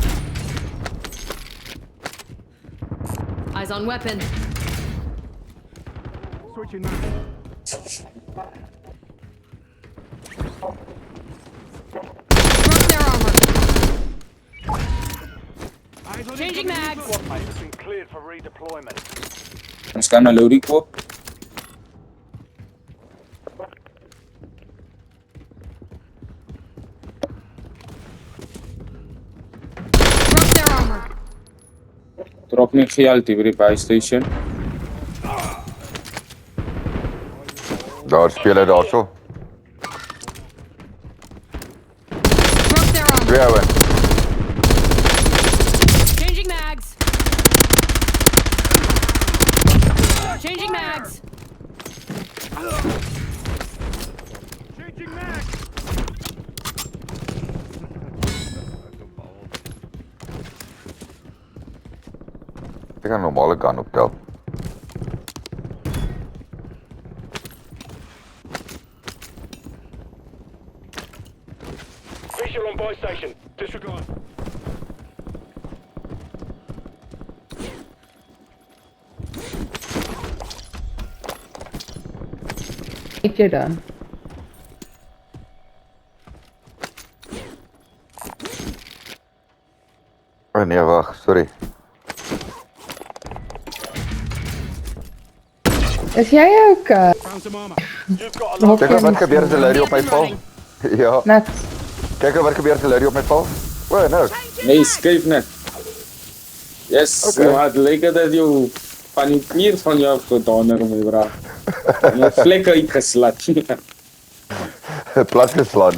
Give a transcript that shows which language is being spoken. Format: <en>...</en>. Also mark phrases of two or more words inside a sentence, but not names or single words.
<en>Eyes on weapon. Switching now. Broke their armor. Changing mags. Squad mate has been cleared for redeployment.</en> <af>Ons kan na loading koop.</af> <en>Broke their armor.</en> <af>Drop nie geld hier by die</af> <en>buy station.</en> <af>Daar speel hy daarso.</af> <en>Broke their armor.</en> <af>Twee ouens.</af> <en>Changing mags. Changing mags. Changing mags.</en> <af>Ek kan 'n normale gun optel.</af> <en>Visual on buy station. Disregard.</en> <af>Eet jy dan? Oh nee, wag, sorry. Is jy ook</af> <en>You've got a lot.</en> <af>Kyk wat gebeur as 'n lady op my val. Ja, net kyk wat gebeur as 'n lady op my val. O, nou. Nee, skuif net. Yes, Okay. okay. Het lekker dat jy van die klier van jou gedaan het, my bra. Jy het vlekke uitgeslat. Plat geslaan.</af>